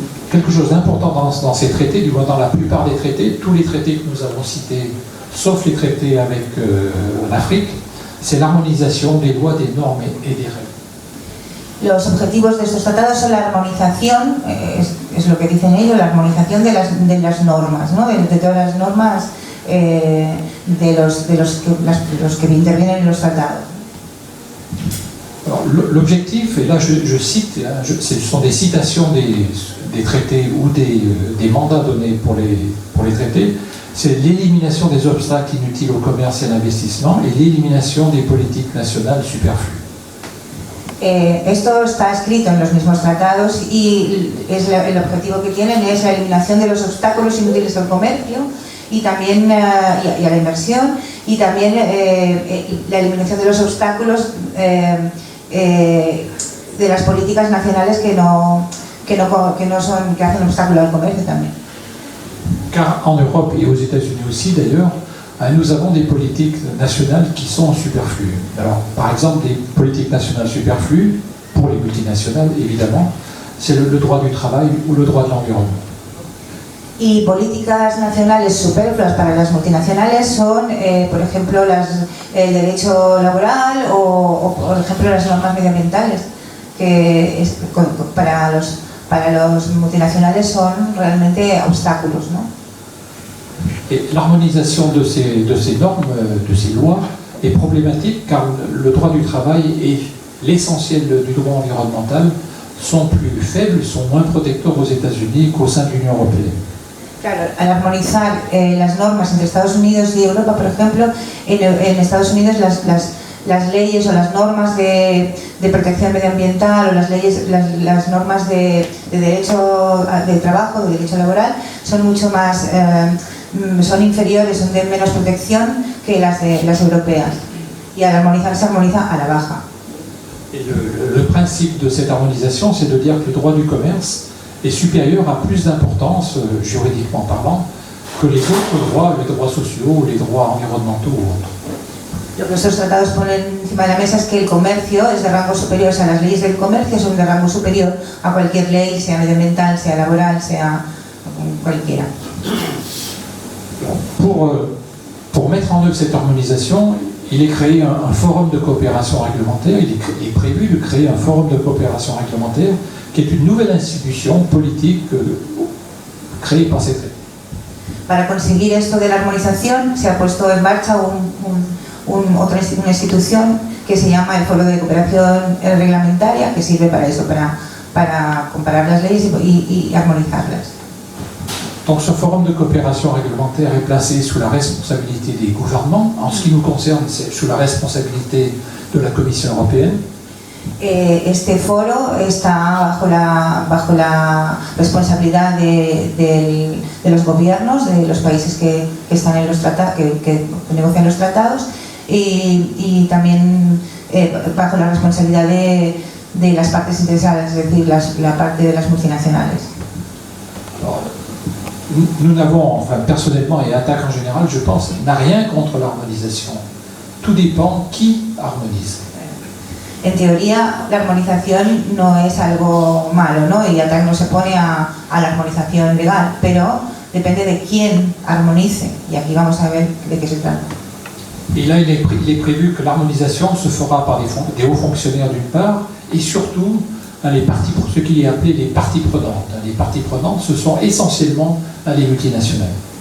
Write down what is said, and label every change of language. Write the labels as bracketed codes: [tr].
[fr] Quelque chose d'important dans ces traités, du moins dans la plupart des traités, tous les traités que nous avons cités sauf les traités avec l'Afrique, c'est l'harmonisation des lois, des normes et des règles. [es] Los objetivos de estos tratados son la armonización, es lo que dicen ellos, la armonización de las normas, ¿no? de todas las normas de los que intervienen en los tratados. [fr] L'objectif, et là je cite, ce sont des citations des traités ou des mandats donnés pour les traités, c'est l'élimination des obstacles inutiles au commerce et à l'investissement et l'élimination des politiques nationales superflues. [es] Esto está escrito en los mismos tratados y el objetivo que tienen es la eliminación de los obstáculos inútiles al comercio y también y a la inversión y también la eliminación de los obstáculos de las políticas nacionales que hacen obstáculo al comercio también. [fr] Car en Europe et aux États-Unis aussi d'ailleurs, nous avons des politiques nationales qui sont superflues. Alors, par exemple, des politiques nationales superflues, pour les multinationales évidemment, c'est le droit du travail ou le droit de l'environnement. [es] Y políticas nacionales superfluas para las multinacionales son, por ejemplo, el derecho laboral o, por ejemplo, las normas medioambientales, que para los multinacionales son realmente obstáculos, ¿no? [fr] Et l'harmonisation de ces normes, de ces lois, est problématique car le droit du travail et l'essentiel du droit environnemental sont plus faibles, sont moins protecteurs aux États-Unis qu'au sein de l'Union européenne. [es] Claro, al armonizar las normas entre Estados Unidos y Europa, por ejemplo, en Estados Unidos las leyes o las normas de protección medioambiental o las normas de derecho de trabajo, de derecho laboral, son mucho más son inferiores, son de menos protección que las europeas. Y al armonizar se armoniza a la baja. [fr] Et le principe de cette harmonisation, c'est de dire que le droit du commerce est supérieur à plus d'importance, juridiquement parlant, que les autres droits, les droits sociaux, les droits environnementaux ou autres. [es] Lo que estos tratados ponen encima de la mesa es que el comercio es de rango superior, o sea, las leyes del comercio son de rango superior a cualquier ley, sea medioambiental, sea laboral, sea cualquiera. [fr] Pour mettre en œuvre cette harmonisation, il est créé un forum de coopération réglementaire, il est prévu de créer un forum de coopération réglementaire qui est une nouvelle institution politique créée par ces traités. [es] Para conseguir esto de la armonización se ha puesto en marcha una institución que se llama el Foro de Cooperación Reglamentaria, que sirve para eso, para comparar las leyes y armonizarlas. [fr] Donc ce forum de coopération réglementaire est placé sous la responsabilité des gouvernements. En ce qui nous concerne, c'est sous la responsabilité de la Commission européenne. [es] Este foro está bajo la responsabilidad de los gobiernos de los países que están en los tratados, que negocian los tratados y también bajo la responsabilidad de las partes interesadas, es decir, la parte de las multinacionales. [fr] Nous n'avons, enfin personnellement et Attac en général, je pense, n'a rien contre l'harmonisation. Tout dépend qui harmonise. [es] En teoría, la armonización no es algo malo, ¿no? Y Attac no se pone a la armonización legal, pero depende de quién armonice. Y aquí vamos a ver de qué se trata. [fr] Et là, il est prévu que l'harmonisation se fera par des hauts fonctionnaires d'une part, et surtout ce qui est appelé les parties prenantes. Les parties prenantes, ce sont essentiellement les multinationales.